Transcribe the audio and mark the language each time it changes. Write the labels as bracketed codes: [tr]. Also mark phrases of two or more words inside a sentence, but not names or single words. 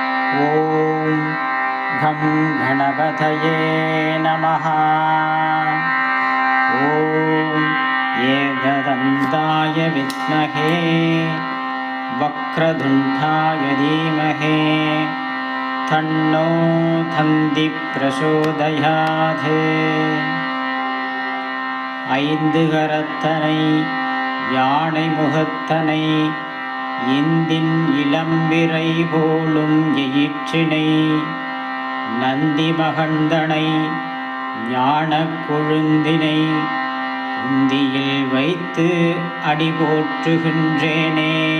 [sa] ॐ घं गणपतये नमः। ॐ एकदन्ताय विद्महे वक्रतुण्डाय धीमहि तन्नो दन्तिः प्रचोदयात्। [ta] ஐந்து கரத்தனை யானை முகத்தனை இந்தின் இளம்பிறை போலும் எயிற்றினை நந்தி மகந்தனை ஞானக் கொழுந்தினை உந்தியில் வைத்து அடி போற்றுகின்றேனே.